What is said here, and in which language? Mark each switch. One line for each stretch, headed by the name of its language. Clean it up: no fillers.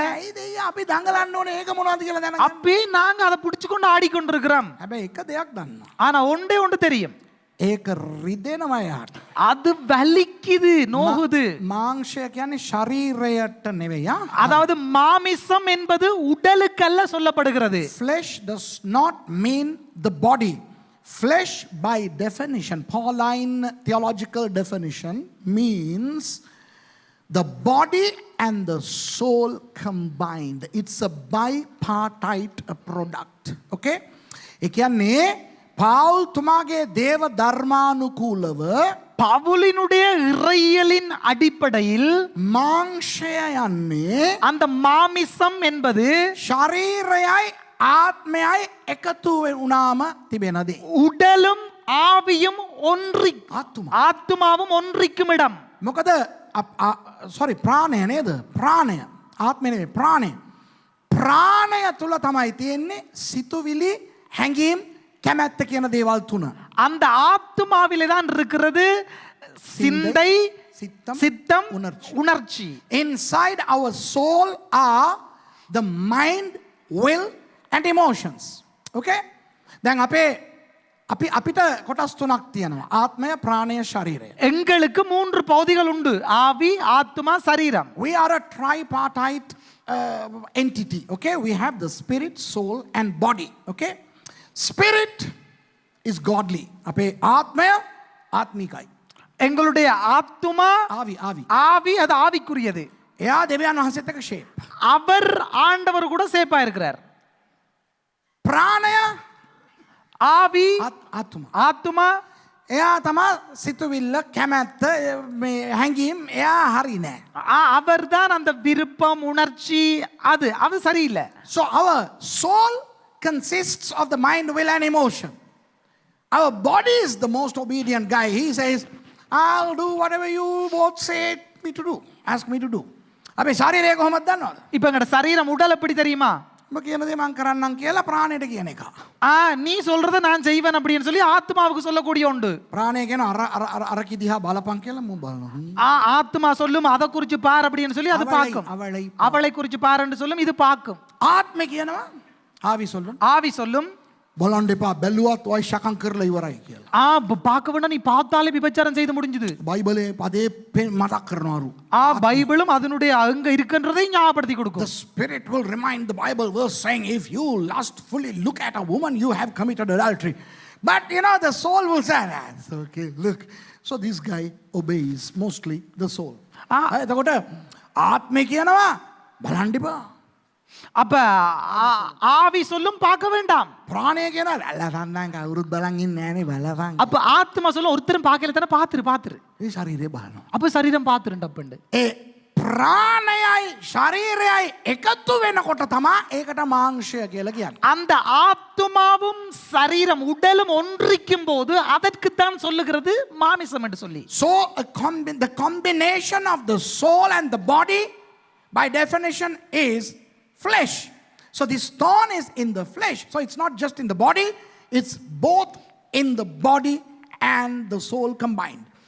Sinhala: ඇයි දෙයියා අපි දඟලන්න ඕනේ ඒක මොනවද කියලා දැනගන්න.
Tamil: அப்பே நாங்க அதை பிடிச்சுக்கொண்டு ஆடிக்கொண்டிருக்கிறோம்.
Sinhala: හැබැයි එක දෙයක් දන්නවා.
Tamil: ஆனா ஒன்றே ஒன்று தெரியும்,
Sinhala: ඒක රිදෙනවා එයාට.
Tamil: அது வலிக்குது, நோகுது.
Sinhala: මාංශය කියන්නේ ශරීරයට නෙවෙයි.
Tamil: அதாவது மாமிசம் என்பது உடலுக்கல்ல சொல்லப்படுகிறது.
English: Flesh does not mean the body. Flesh by definition, Pauline theological definition, means the body and the soul combined. It's a bipartite product. Okay?
Sinhala: ඒ කියන්නේ පාවුල් තුමාගේ දේව ධර්මානුකූලව
Tamil: பவுலினுடைய இறையியலின் அடிப்படையில்
Sinhala: මාංශය යන්නේ
Tamil: அந்த மாமிசம் என்பது
Sinhala: ශරීරයයි ආත්මයයි එකතු වුණාම තිබෙන දේ.
Tamil: உடலும் ஆவியும் ஒன்றி
Sinhala: ආත්ම.
Tamil: ஆத்மாவும் ஒன்றிக்கும் இடம்.
Sinhala: මොකද sorry ප්‍රාණය නේද? ප්‍රාණය. ආත්මය නෙවෙයි ප්‍රාණය. ප්‍රාණය තුල තමයි තියෙන්නේ සිතුවිලි, හැඟීම්, කැමැත්ත කියන දේවල් තුන.
Tamil: அந்த ஆத்மாவிலே தான் இருக்கிறது சிந்தை, சித்தம், உணர்ச்சி.
English: Inside our soul are the mind, will and emotions.
Sinhala: Okay? දැන් අපිට කොටස් තුනක් තියෙනවා. ආත්මය, ප්‍රාණය, ශරීරය.
Tamil: எங்களுக்கு மூன்று பகுதிகள் உண்டு, ஆவி, ஆத்மா, சரீரம்.
English: We are a tripartite entity. Okay? We have the spirit, soul and body. Okay? Spirit is godly.
Sinhala: අපේ ආත්මය ආත්මිකයි.
Tamil: எங்களுடைய ஆத்மா
Sinhala: ආවි.
Tamil: ஆவி, அது ஆவிக்குரியது.
Sinhala: එයා දෙවියන් වහන්සේත් එක්ක shape.
Tamil: அவர் ஆண்டவர் கூட சேப்பா இருக்கிறார்.
Sinhala: ප්‍රාණය
Tamil: ஆவி,
Sinhala: ආත්ම.
Tamil: ஆத்மா,
Sinhala: එයා තමා සිතුවිල්ල, කැමැත්ත, මේ හැඟීම් එයා හරි නෑ.
Tamil: அவர் தான் அந்த விருப்பம், உணர்ச்சி, அது சரியில்லை.
English: So our soul consists of the mind, will and emotion. Our body is the most obedient guy. He says, I'll do whatever you both say me to do. Ask me to do.
Sinhala: අපේ ශරීරය කොහොමද දන්නවද?
Tamil: இப்ப எங்கட சரீரம் உடல் எப்படி தெரியுமா?
Sinhala: ඔබ කියන දේ මං කරන්නම් කියලා ප්‍රාණයට කියන එක.
Tamil: நீ சொல்றத நான் செய்வேன் அப்படின்னு சொல்லி ஆத்மாவுக்கு சொல்லக்கூடிய உண்டு.
Sinhala: ප්‍රාණය කියන අර කිදිහා බලපන් කියලා මම බලනවා.
Tamil: ஆத்மா சொல்லும் அதை குறிச்சு பார் அப்படின்னு சொல்லி அது பார்க்கும். அவளை குறிச்சு பாருன்னு சொல்லும், இது பார்க்கும்.
Sinhala: ආත්මය කියනවා
Tamil: ආවි சொல்லும். ஆவி சொல்லும்
Sinhala: බලන්න එපා බැලුවත් ඔය ශකම් කරලා ඉවරයි කියලා.
Tamil: பார்க்க வேண்டாம், நீ பார்த்தாலே விபச்சாரம் செய்து முடிஞ்சது.
Sinhala: බයිබලේ පදේ මතක් කරනවාරු.
Tamil: பைபிளும் அதனுடைய அங்க இருக்கின்றதை ஞாபகப்படுத்தி கொடுக்கும்.
English: The spirit will remind the Bible verse saying, if you lustfully look at a woman, you have committed adultery. But the soul will say, that's okay, look. So this guy obeys mostly the soul.
Sinhala: එතකොට ආත්මය කියනවා බලන්න එපා.
Tamil: அப்ப ஆவி சொல்லும் பார்க்க வேண்டாம்.
Sinhala: ප්‍රාණය කියනවා බලන්න කවුරුත් බලන් ඉන්නේ නෑනේ බලපන්.
Tamil: அப்ப ஆத்மா சொல்லும் ஒருத்தரும் பார்க்கல தான, பாத்துரு.
Sinhala: ඒ ශරීරය බලනවා.
Tamil: அப்ப சரீரம் பாத்துருண்டப்பண்டு.
Sinhala: ඒ ප්‍රාණයයි ශරීරයයි එකතු වෙනකොට තමයි ඒකට මාංශය කියලා කියන්නේ.
Tamil: அந்த ஆத்மாவும் சரீரம் உடலும் ஒன்றிக்கும் போது அதற்குத்தான் சொல்லுகிறது மாமிசம் என்று சொல்லி.
English: So the combination of the soul and the body by definition is flesh. So this thorn is in the flesh. So it's not just in the body, it's both in the body and the soul combined.